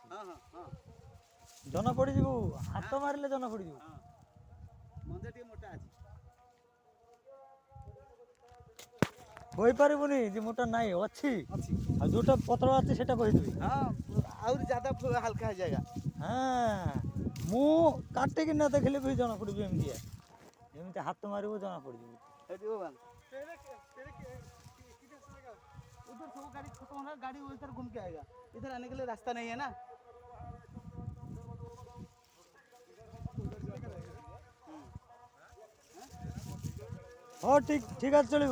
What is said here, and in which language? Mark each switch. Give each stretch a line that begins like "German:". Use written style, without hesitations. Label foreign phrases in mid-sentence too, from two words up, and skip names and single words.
Odia: ଜଣା ପଡ଼ିଯିବୁ ହାତ ମାରିଲେ ଜଣା ପଡ଼ିଯିବ। ମଞ୍ଜା ଟିକେ ମୋଟା ଅଛି। କହିପାରିବୁନି ଯେ ମୋଟା ନାହିଁ ଅଛି। ଆଉ ଯୋଉଟା ପତଳା ଅଛି ସେଟା କହିଦେବି।
Hindi: और ज़्यादा हल्का हो जाएगा।
Odia: ହଁ ମୁଁ କାଟିକିନା ଦେଖିଲେ ବି ଜଣା ପଡ଼ିଯିବ ଏମିତିଆ। ଏମିତି ହାତ ମାରିବ ଜଣା ପଡ଼ିଯିବ।
Hindi: उधर सब गाड़ी खत्म होना गाड़ी उधर घूम के आएगा। इधर आने के लिए रास्ता नहीं है ना। हाँ ठीक আছে चलिए।